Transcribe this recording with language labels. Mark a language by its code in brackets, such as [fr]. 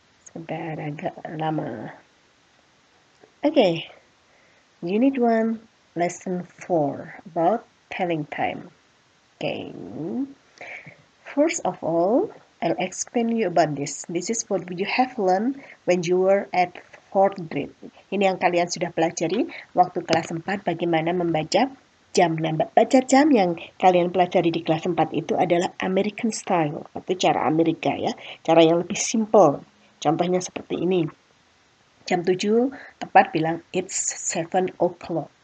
[id] Sudah agak lama. Oke. [en] Unit 1, Lesson 4 about telling time. Okay. First of all, I'll explain you about this. This is what you have learned when you were at 4th grade. [id] Ini yang kalian sudah pelajari waktu kelas 4 bagaimana membaca jam. Nah, baca jam yang kalian pelajari di kelas 4 itu adalah American style atau cara Amerika ya. Cara yang lebih simple. Contohnya seperti ini. Jam 7 tepat bilang [en] it's 7 o'clock.